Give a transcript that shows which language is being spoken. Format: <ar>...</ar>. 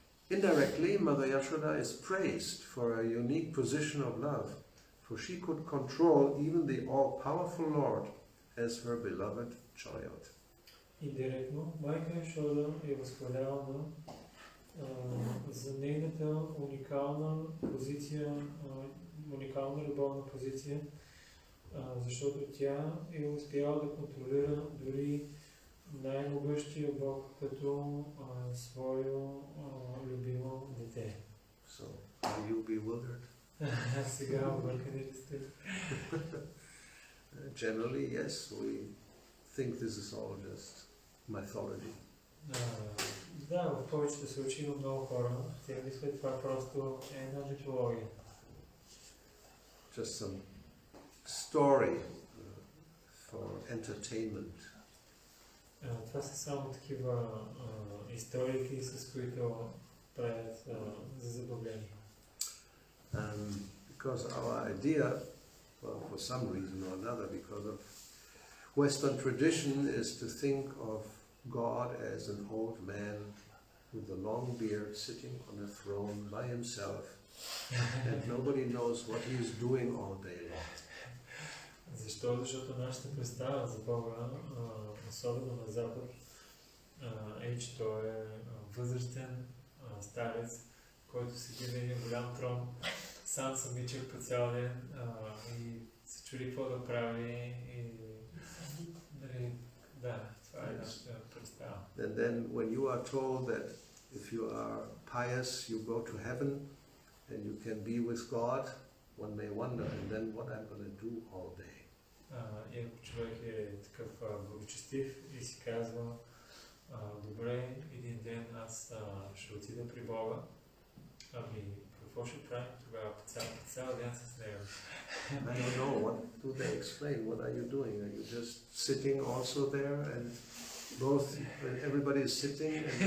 <en>Indirectly, Mother Yashoda is praised for a unique position of love, for she could control even the all-powerful Lord as her beloved child.</en> <bg>Индиректно, майка Яшода е възхвалявана за нейната уникална позиция, уникална любовна позиция, защото тя е успяла да контролира дори най-могъщия Бог като свое любимо дете.</bg> <en>So, are you bewildered?</en> <bg>Сега объркани ли сте?</bg> <en>Generally, yes, we think this is all just mythology.</en> <bg>Да, в повечето случаи има много хора. Те мислят, това просто е една митология.</bg> <en>Just some story for entertainment.</en> <bg>Това са само такива историки, с които правят за забавление.</bg> <en>Because our idea, well, for some reason or another, because of Western tradition, is to think of God as an old man with a long beard sitting on a throne by himself, and nobody knows what he is doing all day long.</en> <bg>Защо? Защото нашата представа за Бога, особено на Запад, е, че той е възрастен старец, който седи на един голям трон сам самичък по цял ден и се чуди какво да прави и нали, да, това е нашата представа.</bg> <en>And then when you are told that if you are pious you go to heaven and you can be with God, one may wonder, and then what I'm going to do all day.</en> <bg>И ако човек е такъв благочестив и си казва, добре, един ден аз ще отида при Бога, ами какво ще правим тогава по цял ден с него?</bg> <en>I don't know, what do they explain? What are you doing? Are you just sitting also there and both, when everybody is sitting?</en>